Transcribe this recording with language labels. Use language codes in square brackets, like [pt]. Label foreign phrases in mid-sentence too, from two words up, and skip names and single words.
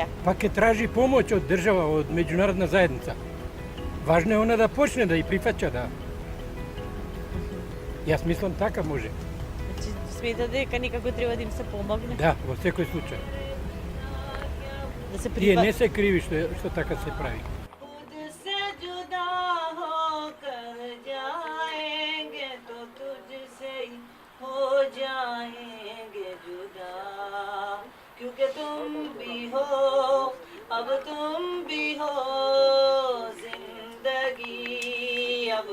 [mk] Па ќе тражи помоќ од држава, од меѓународна заедница. Важно е она да почне да и прифаќа да. Јас мислам така може. Значи, смета дека некако треба да им се помогне? Да, во секој случај. Да се Тие не се криви што така се прави. [hi] क्योंकि तुम भी हो, अब तुम भी हो जिंदगी, अब